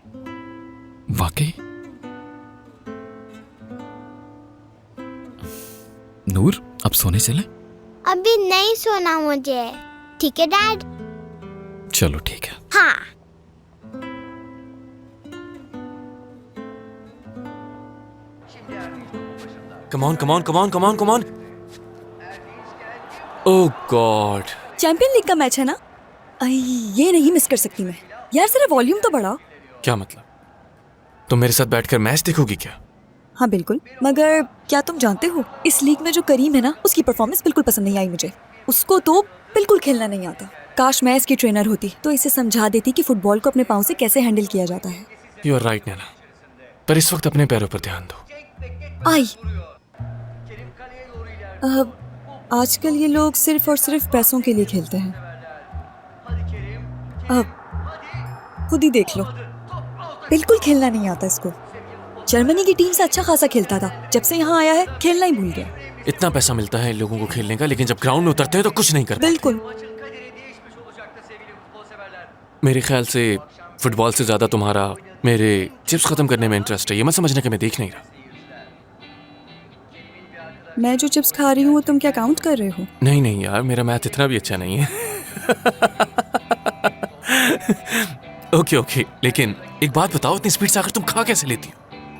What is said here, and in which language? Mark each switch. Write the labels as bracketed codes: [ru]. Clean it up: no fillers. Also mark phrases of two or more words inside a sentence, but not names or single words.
[hi] वाकई? नूर, अब सोने चले? अभी नहीं सोना मुझे, ठीक है डैड? चलो ठीक है। हाँ। [en] Come on, come on, come on, come on, come on. oh God, [hi] चैंपियन लीग का मैच है ना, ये नहीं मिस कर सकती मैं। यार जरा वॉल्यूम तो बढ़ाओ। क्या मतलब? तुम मेरे साथ बैठकर मैच देखोगी क्या? हाँ बिल्कुल, मगर क्या तुम जानते हो इस लीग में जो करीम है ना, उसकी परफॉर्मेंस बिल्कुल पसंद नहीं आई मुझे। उसको तो बिल्कुल खेलना नहीं आता। काश मैं इसकी ट्रेनर होती तो इसे समझा देती कि फुटबॉल को अपने पाँव से कैसे हैंडल किया जाता है। [en] you are right [hi] नैना, पर इस वक्त अपने पैरों पर ध्यान दो। आई [tr] Kerim kaleye doğru ilerliyor. [hi] आजकल ये लोग सिर्फ और सिर्फ पैसों के लिए खेलते हैं। [tr] Hadi Kerim. [hi] अब खुद ही देख लो, बिल्कुल खेलना नहीं आता इसको। जर्मनी की टीम से अच्छा खासा खेलता था, जब से यहाँ आया है खेलना ही भूल गया। इतना पैसा मिलता है इन लोगों को खेलने का, लेकिन जब ग्राउंड में उतरते हैं तो कुछ नहीं करते। बिल्कुल। [tr] Maçın kaderi değişmiş olacaktı sevgili futbol severler. [hi] मेरे ख्याल से फुटबॉल से ज्यादा तुम्हारा मेरे चिप्स खत्म करने में इंटरेस्ट है। ये मत समझना कि मैं देख नहीं रहा। मैं जो चिप्स खा रही हूँ वो तुम क्या काउंट कर रहे हो? नहीं नहीं यार, मेरा मैथ इतना भी अच्छा नहीं है। [en] okay okay, [hi] लेकिन एक बात बताओ, इतनी स्पीड से आकर तुम खा कैसे लेती हो?